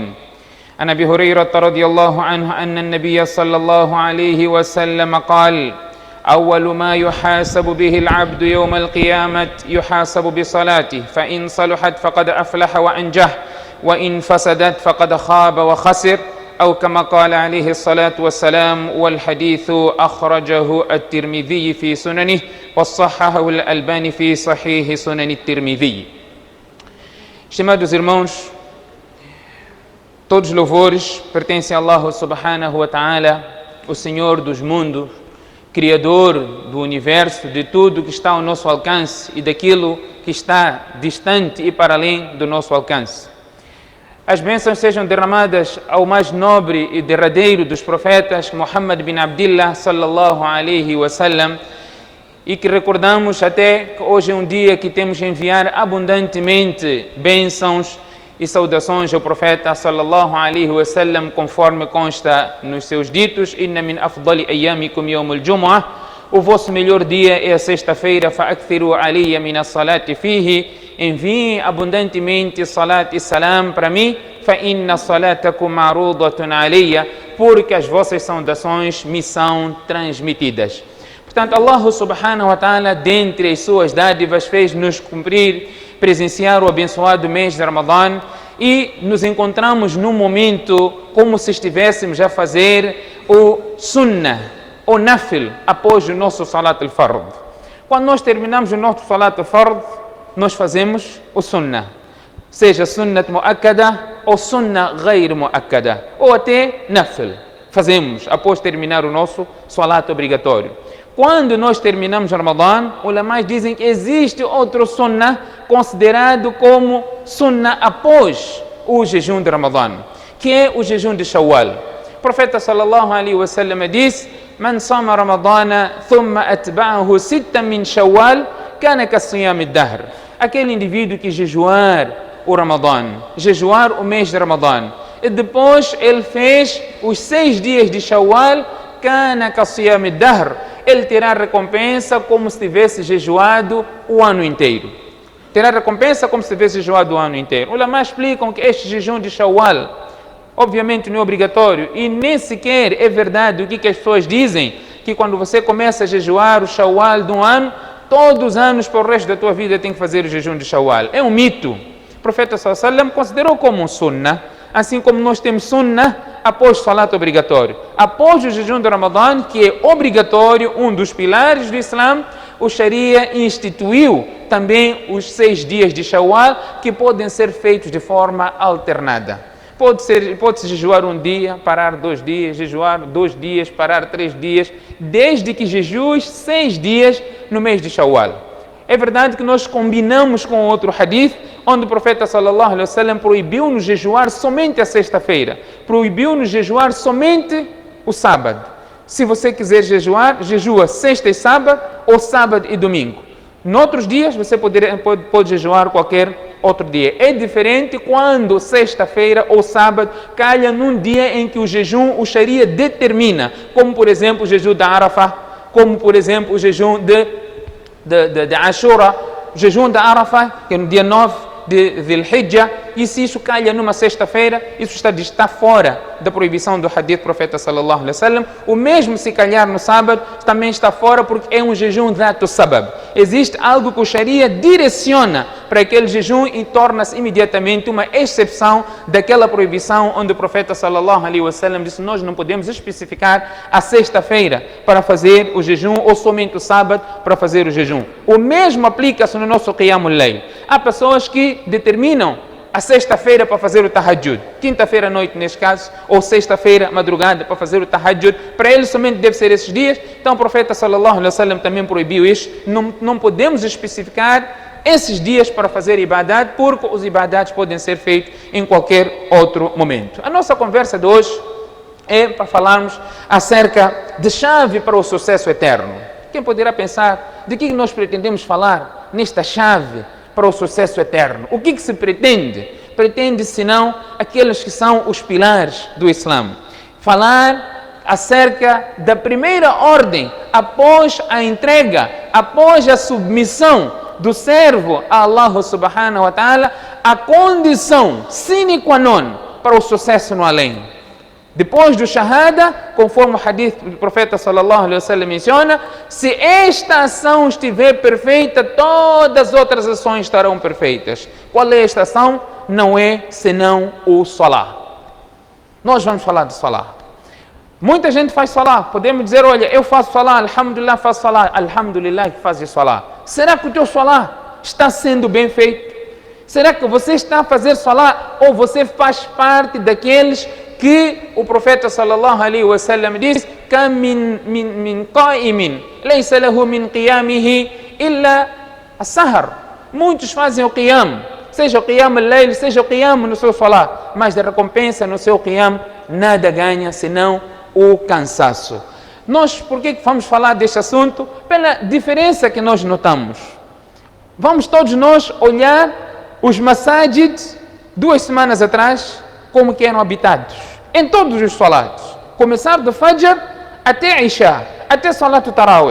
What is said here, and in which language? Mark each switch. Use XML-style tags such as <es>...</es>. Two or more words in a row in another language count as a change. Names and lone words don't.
<ar>عن أبي هريرة رضي الله عنه أن النبي صلى الله عليه وسلم قال أول ما يحاسب به العبد يوم القيامة يحاسب بصلاته فإن صلحت فقد أفلح وأنجح وإن فسدت فقد خاب وخسر أو كما قال عليه الصلاة والسلام والحديث أخرجه الترمذي في سننه وصححه الألباني في صحيح سنن الترمذي.</ar> <pt>Estimados irmãos, todos os louvores pertencem a Allah</pt> <ar>سبحانه وتعالى,</ar> <pt>o Senhor dos mundos, Criador do universo, de tudo que está ao nosso alcance e daquilo que está distante e para além do nosso alcance. As bênçãos sejam derramadas ao mais nobre e derradeiro dos profetas,</pt> <ar>محمد بن عبد الله صلى الله عليه وسلم,</ar> <pt>e que recordamos até que hoje é um dia que temos que enviar abundantemente bênçãos e saudações ao profeta</pt> <ar>صلى الله عليه وسلم,</ar> <pt>conforme consta nos seus ditos:</pt> <ar>إن من أفضل أيامكم يوم الجمعة,</ar> <pt>o vosso melhor dia é a sexta-feira,</pt> <ar>فأكثروا علي من الصلاة فيه,</ar> <pt>enviem abundantemente salat e salam para mim,</pt> <ar>فإن صلاتكم معروضة علي,</ar> <pt>porque as vossas saudações me são transmitidas. Portanto,</pt> <ar>الله سبحانه وتعالى,</ar> <pt>dentre as suas dádivas, fez-nos presenciar o abençoado mês de Ramadã, e nos encontramos num momento como se estivéssemos a fazer o sunnah, o nafil, após o nosso</pt> <ar>صلاة الفرض.</ar> <pt>Quando nós terminamos o nosso</pt> <ar>صلاة الفرض,</ar> <pt>nós fazemos o sunnah, seja</pt> <ar>سنة مؤكدة</ar> <pt>ou</pt> <ar>سنة غير مؤكدة,</ar> <pt>ou até nafil, fazemos após terminar o nosso salat obrigatório. Quando nós terminamos Ramadã, os ulamás dizem que existe outro sunnah considerado como sunnah após o jejum de Ramadã, que é o jejum de Shawwal. O profeta</pt> <ar>صلى الله عليه وسلم</ar> <pt>diz:</pt> <ar>"من صام رمضان ثم أتبعه ستا من شوال كان كصيام الدهر."</ar> <pt>Aquele indivíduo que jejuar o Ramadã, jejuar o mês de Ramadã, e depois ele fez os 6 dias de Shawwal,</pt> <ar>كان كصيام الدهر,</ar> <pt>ele terá recompensa como se tivesse jejuado o ano inteiro. Terá recompensa como se tivesse jejuado o ano inteiro. Os ulamás explicam que este jejum de Shawwal, obviamente não é obrigatório, e nem sequer é verdade o que as pessoas dizem, que quando você começa a jejuar o Shawwal de um ano, todos os anos para o resto da tua vida tem que fazer o jejum de Shawwal. É um mito. O profeta</pt> <ar>صلى الله عليه وسلم</ar> <pt>considerou como um sunnah, assim como nós temos sunnah após o salat obrigatório. Após o jejum de Ramadã, que é obrigatório, um dos pilares do Islã, o Sharia instituiu também os 6 dias de Shawwal, que podem ser feitos de forma alternada. Pode-se jejuar um dia, parar 2 dias, jejuar 2 dias, parar 3 dias, desde que jejues 6 dias no mês de Shawwal. É verdade que nós combinamos com outro hadith, onde o profeta</pt> <ar>صلى الله عليه وسلم</ar> <pt>proibiu-nos jejuar somente a sexta-feira, proibiu-nos jejuar somente o sábado. Se você quiser jejuar, jejua sexta e sábado, ou sábado e domingo. Noutros dias você pode jejuar qualquer outro dia. É diferente quando sexta-feira ou sábado calha num dia em que o jejum, o Sharia determina, como por exemplo o jejum da Arafah, como por exemplo o jejum de Ashura, o jejum da Arafah, que é no dia 9 de Dhul-Hijjah, e se isso calha numa sexta-feira, isso está fora da proibição do hadith do profeta</pt> <ar>صلى الله عليه وسلم.</ar> <pt>O mesmo se calhar no sábado também está fora, porque é um jejum</pt> <ar>ذات سبب.</ar> <pt>Existe algo que o Sharia direciona para aquele jejum e torna-se imediatamente uma exceção daquela proibição onde o profeta</pt> <ar>صلى الله عليه وسلم</ar> <pt>disse: nós não podemos especificar a sexta-feira para fazer o jejum ou somente o sábado para fazer o jejum. O mesmo aplica-se no nosso</pt> <ar>قيام الليل.</ar> <pt>Há pessoas que determinam a sexta-feira para fazer o tahajjud, quinta-feira à noite neste caso, ou sexta-feira madrugada para fazer o tahajjud. Para eles somente deve ser esses dias. Então o profeta</pt> <ar>صلى الله عليه وسلم</ar> <pt>também proibiu isso. Não podemos especificar esses dias para fazer ibadat, porque os ibadats podem ser feitos em qualquer outro momento. A nossa conversa de hoje é para falarmos acerca de chave para o sucesso eterno. Quem poderá pensar de que nós pretendemos falar nesta chave para o sucesso eterno? O que se pretende? Pretende, senão, aqueles que são os pilares do Islã. Falar acerca da primeira ordem, após a entrega, após a submissão do servo a Allah</pt> <ar>سبحانه وتعالى,</ar> <pt>a condição</pt> <la>sine qua non</la> <pt>para o sucesso no além. Depois do shahada, conforme o hadith do profeta</pt> <ar>صلى الله عليه وسلم</ar> <pt>menciona, se esta ação estiver perfeita, todas as outras ações estarão perfeitas. Qual é esta ação? Não é senão o salah. Nós vamos falar de salah. Muita gente faz salah. Podemos dizer, olha, eu faço salah, alhamdulillah, faço salah. Alhamdulillah que faz salah. Será que o teu salah está sendo bem feito? Será que você está a fazer salah ou você faz parte daqueles que o profeta</pt> <ar>صلى الله عليه وسلم</ar> <pt>diz:</pt> <ar>"كم من قائم ليس له من قيامه إلا السهر."</ar> <pt>Muitos fazem o qiyam, seja o</pt> <ar>قيام الليل,</ar> <pt>seja o qiyam no seu salah, mas da recompensa no seu qiyam nada ganha senão o cansaço. Nós, por que vamos falar deste assunto? Pela diferença que nós notamos. Vamos todos nós olhar os masajid 2 semanas atrás, como que eram habitados, em todos os salatos, começar do Fajr até Isha, até</pt> <ar>صلاة التراويح.</ar>